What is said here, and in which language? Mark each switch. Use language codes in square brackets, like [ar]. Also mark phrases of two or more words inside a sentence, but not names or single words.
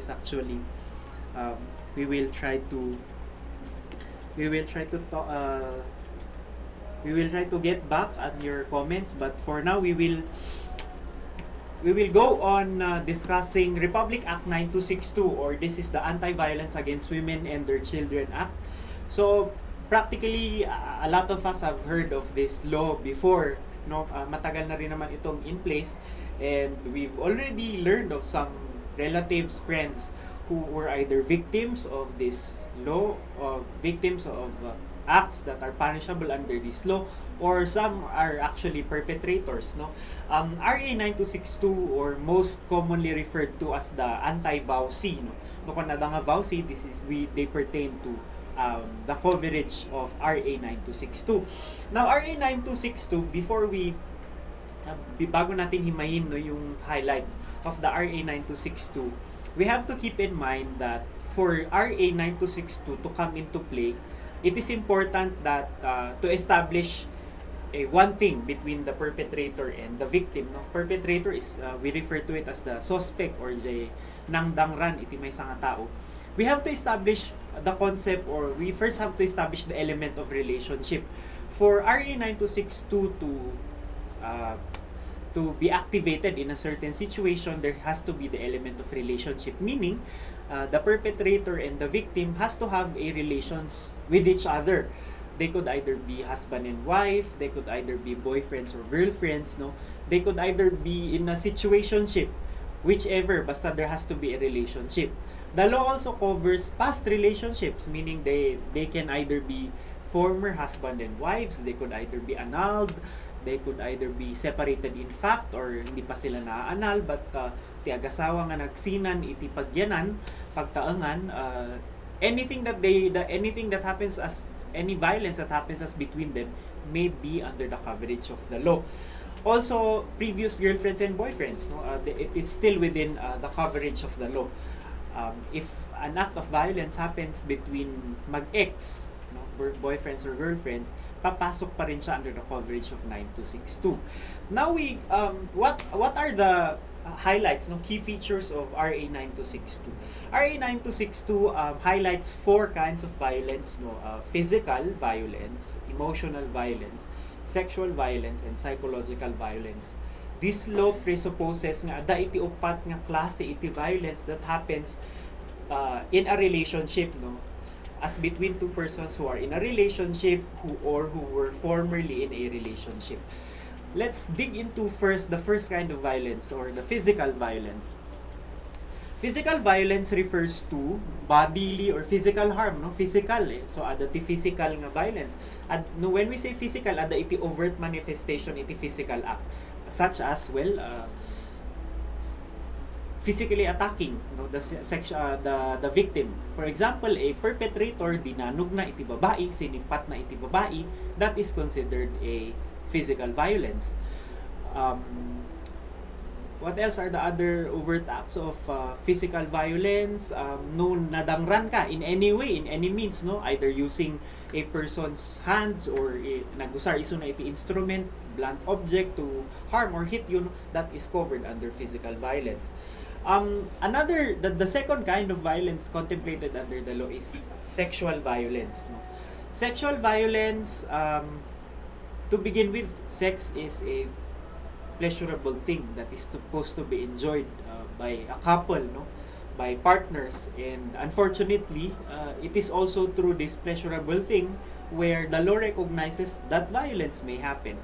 [en] Actually, we will try to get back on your comments, but for now we will go on discussing Republic Act 9262, or this is the Anti-Violence Against Women and Their Children Act. So practically a lot of us have heard of this law before, no. [tl] Matagal na rin naman itong [en] in place, and we've already learned of some relatives, friends who were either victims of this law or victims of acts that are punishable under this law, or some are actually perpetrators, no. RA 9262, or most commonly referred to as the anti-VAUC, no. [tl] No, kung nga VAUC, [en] they pertain to the coverage of RA 9262. Now, RA 9262, before [tl] bago natin himayin, [en] no, yung highlights of the RA 9262, we have to keep in mind that for RA 9262 to come into play, it is important that to establish one thing between the perpetrator and the victim, no. Perpetrator is we refer to it as the suspect, or the [ilo] nangdangran iti may nga tao. [en] We have to establish the concept, or we first have to establish the element of relationship. For RA 9262 to be activated in a certain situation, there has to be the element of relationship, meaning the perpetrator and the victim has to have a relations with each other. They could either be husband and wife, they could either be boyfriends or girlfriends, no. They could either be in a situationship, whichever, basta there has to be a relationship. The law also covers past relationships, meaning they can either be former husband and wives, they could either be annulled, they could either be separated in fact, or [tl] hindi pa sila naanal, [en] but [ilo] ti agasawa nga nagsinan iti pagyanan, pagtaangan, [en] anything that happens as any violence that happens as between them may be under the coverage of the law. Also, previous girlfriends and boyfriends, no, it is still within the coverage of the law. If an act of violence happens between mag-ex, no, boyfriends or girlfriends, [tl] papasok pa rin siya [en] under the coverage of 9262. Now what are the highlights, no, key features of RA 9262? RA 9262 highlights four kinds of violence, no, physical violence, emotional violence, sexual violence, and psychological violence. This law presupposes [ilo] nga da iti upat nga klase iti [en] violence that happens in a relationship, no. as between two persons who are in a relationship who were formerly in a relationship. Let's dig into first the first kind of violence, or the physical violence. Physical violence refers to bodily or physical harm, no? Physical, eh. [ilo] So, ada ti physical nga violence. [en] At no, when we say physical, [ilo] ada iti [en] overt manifestation, iti physical act. Such as, well, physically attacking, no, the victim. For example, a perpetrator [ilo] dinanog na iti babae, sinipat na iti babae, [en] that is considered a physical violence. What else are the other overt acts of physical violence? No, [ilo] nadangran ka [en] in any way, in any means, no? Either using a person's hands or [ilo] nagusar iso na iti [en] instrument, blunt object to harm or hit you, no? That is covered under physical violence. The second kind of violence contemplated under the law is sexual violence, no? Sexual violence, to begin with, sex is a pleasurable thing that is supposed to be enjoyed by a couple, no, by partners, and unfortunately it is also through this pleasurable thing where the law recognizes that violence may happen.